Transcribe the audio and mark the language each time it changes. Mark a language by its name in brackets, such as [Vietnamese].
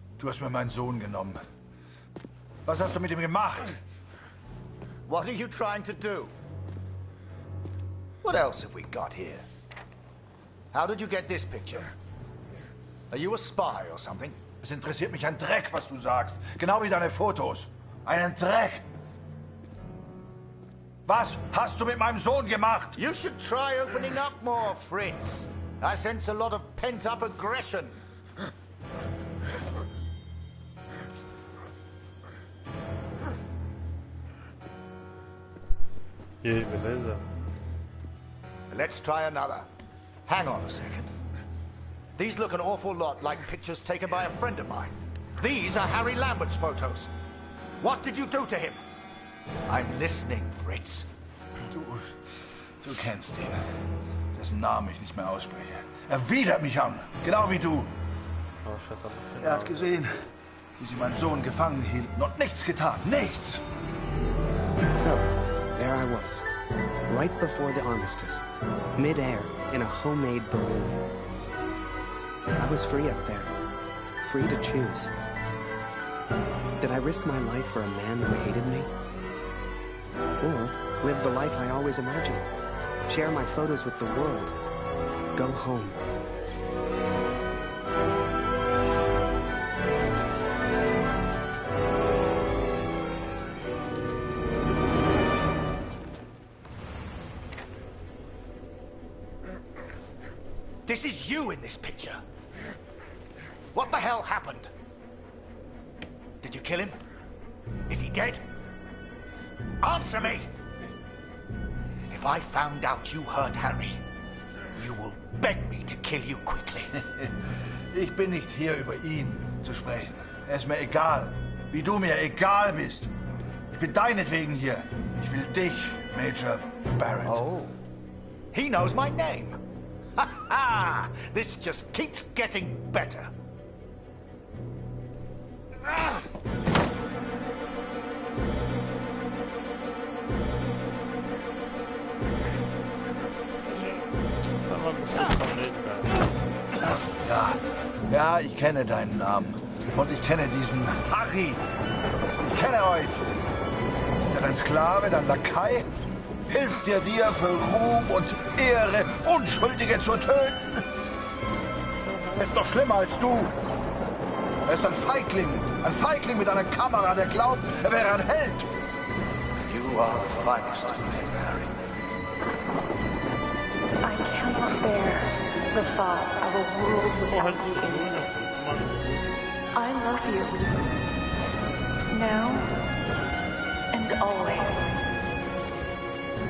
[German] Du hast mir meinen Sohn genommen. Was hast du mit ihm gemacht? [English] What are you trying to do? What else have we got here? How did you get this picture? Are you a spy or something? [German] Es interessiert mich ein Dreck, was du sagst. Genau wie deine Fotos. Einen Dreck. Was hast du mit meinem Sohn gemacht? [English] You should try opening up more, Fritz. I sense a lot of pent-up aggression. E aí, beleza? Let's try another. Hang on a second. These look an awful lot like pictures taken by a friend of mine. These are Harry Lambert's photos. What did you do to him? I'm listening, Fritz. [German] Du kennst ihn. Dessen Namen ich nicht mehr ausspreche. Er widert mich an, genau wie du. Er hat gesehen, wie sie meinen Sohn gefangen hielten und nichts getan. Nichts! [English] So, there I was, right before the armistice, mid-air, in a homemade balloon. I was free up there, free to choose. Did I risk my life for a man who hated me? Or live the life I always imagined? Share my photos with the world? Go home? This is you in this picture. What the hell happened? Did you kill him? Is he dead? Answer me! If I found out you hurt Harry, you will beg me to kill you quickly. [German] Ich bin nicht hier, über ihn zu sprechen. Es ist mir egal, wie du mir egal bist. Ich bin deinetwegen hier. Ich will dich, Major Barrett. [English] Oh, he knows my name. Ha ha! This just keeps getting better. Ah! [German] Ja, ich kenne deinen Namen. Und ich kenne diesen Harry. Ich kenne euch. Ist er dein Sklave, dein Lakai? Hilft er dir für Ruhm und Ehre, Unschuldige zu töten? Er ist doch schlimmer als du. Er ist ein Feigling mit einer Kamera, der glaubt, er wäre ein Held. [English] You are the finest of men, Harry. I cannot bear the thought of a world without you in it. I love you. Now and always.